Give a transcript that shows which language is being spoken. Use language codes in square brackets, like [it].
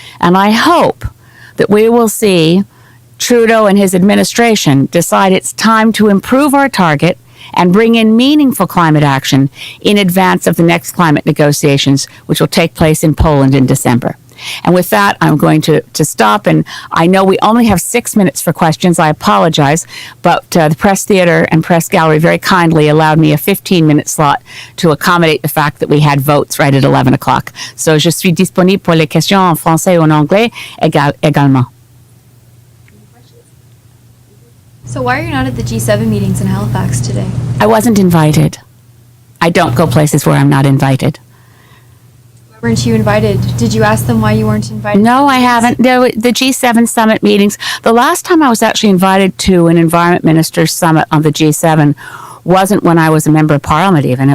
[en] And I hope that we will see Trudeau and his administration decide it's time to improve our target and bring in meaningful climate action in advance of the next climate negotiations, which will take place in Poland in December. And with that, I'm going to stop. And I know we only have 6 minutes for questions. I apologize. But the Press Theatre and Press Gallery very kindly allowed me a 15-minute slot to accommodate the fact that we had votes right at 11 o'clock. [fr] So je suis disponible pour les questions en français ou en anglais également. [en] So why are you not at the G7 meetings in Halifax today? I wasn't invited. I don't go places where I'm not invited. Why weren't you invited? Did you ask them why you weren't invited? No, I haven't. The G7 summit meetings, the last time I was actually invited to an environment ministers summit on the G7 wasn't when I was a member of parliament even.